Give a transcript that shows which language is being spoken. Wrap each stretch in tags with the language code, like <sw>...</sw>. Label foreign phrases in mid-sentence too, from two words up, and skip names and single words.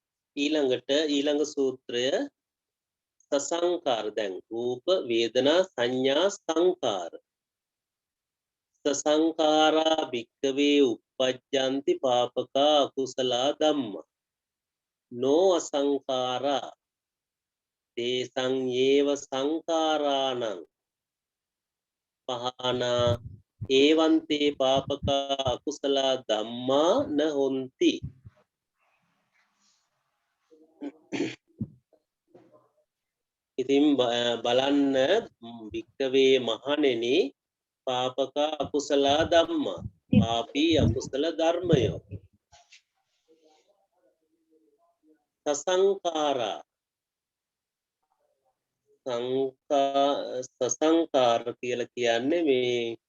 <si>ඊළඟ සූත්‍රය සසංකාර. දැන් රූප වේදනා සංඥා සංකාර.</si> <pi>සසංකාරා භික්ඛවේ uppajjanti papaka akusala dhamma no asankara තේසං ඒව සංකාරාණං පහනා ඒවන්තේ පාපකා අකුසල ධම්මා න හොಂತಿ.</pi> <si>ඉතින් බලන්න භික්ඛවේ මහණෙනි</si> <pi>පාපක අකුසල ධම්මා</pi> <si>පාපී අකුසල ධර්මයෝ සසංකාරා සසංකාර කියලා කියන්නේ මේ</si>